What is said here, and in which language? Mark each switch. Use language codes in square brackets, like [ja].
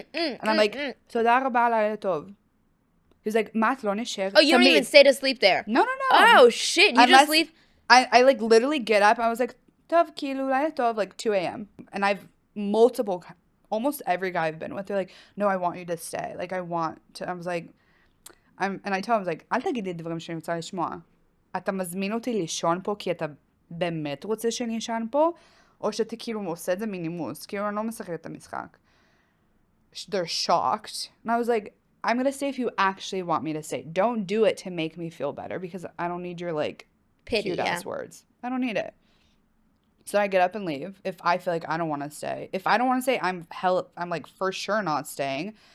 [en] And I'm like, [he] תודה רבה לילה טוב. [en] He's like, [he] mat lo nishir. [en] Oh, you don't even stay to sleep there. No. Oh, shit. You just leave? I like literally get up. I was like, [he] tov kilu liלה tov, [en] like 2 a.m. And I've almost every guy I've been with, they're like, no, I want you to stay. Like, I was like, and I told him, I was like, [he] אל תגיד לי דברים שאני רוצה לשמוע. אתה מזמין אותי לישון פה כי אתה באמת רוצה שאני אשן פה, או שאתה כאילו עושה את זה מנימוס, כאילו אני לא משחקת את המשחק. [en] They're shocked. And I was like, I'm going to stay if you actually want me to stay. Don't do it to make me feel better because I don't need your like cute-ass words. I don't need it. So I get up and leave if I feel like I don't want to stay. If I don't want to stay, I'm like for sure not staying.